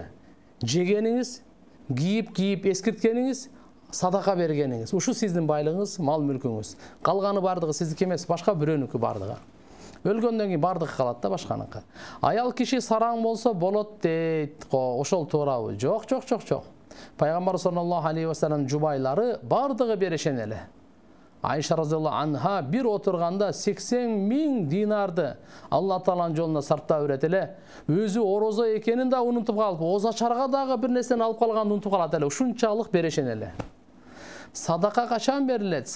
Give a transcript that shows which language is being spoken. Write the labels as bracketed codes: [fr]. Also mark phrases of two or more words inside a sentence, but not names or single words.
[ky] Жегениңиз, кийип эскирткениңиз, садака бергениңиз. Ушу сиздин байлыгыңыз, мал мүлкүңүз. Калганы бардыгы сиздики эмес, башка бирөөнүкү бардыгы. Өлгөндөн кийин бардыгы калат да башканыкы. Аял киши сараң болсо болот дейт. Ошол туурабы? Жок. Пайгамбар [ar] صلى الله عليه وسلم [ky] жубайлары бардыгы берешен эле. Айша [ar] رضي الله عنها [ky] бир отурганда 80.000 динарды Алла Тааланын жолуна сарптап берет эле. Өзү орозо экенин да унутуп калып, озачарга дагы бир нерсени алып калганды унутуп калат эле. Ушунчалык берешен эле. Садака качан берилет?